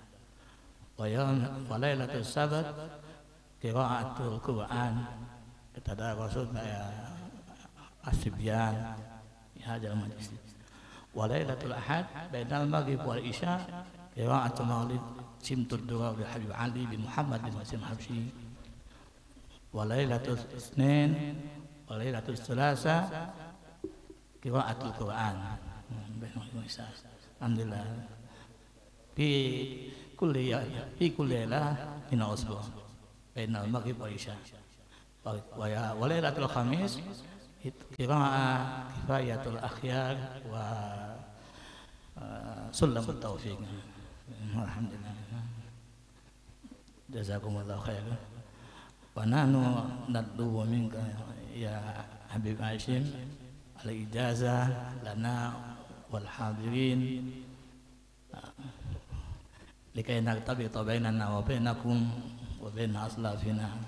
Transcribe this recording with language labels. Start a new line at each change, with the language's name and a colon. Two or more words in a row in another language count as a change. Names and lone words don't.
Arabic: وليلة السبت قراءة القرآن تدارس الصبيان هذا المجلس وليلة الأحد بين المغرب والعشاء قراءة المولد سمط الدرر بحبيب علي بن محمد بن وسيم حبشي وليلة الاثنين وليلة الثلاثاء قراءة القرآن. Alhamdulillah. في كل ليلة من الأسبوع بين المغرب والعشاء وليلة الخميس قراءة كفاية الأخيار وسلم التوفيق. Alhamdulillah. جزاكم الله خيرا. ونحن ندعو منك يا حبيب هاشم الإجازة لنا والحاضرين لكي نرتبط بيننا وبينكم وبين أسلافنا.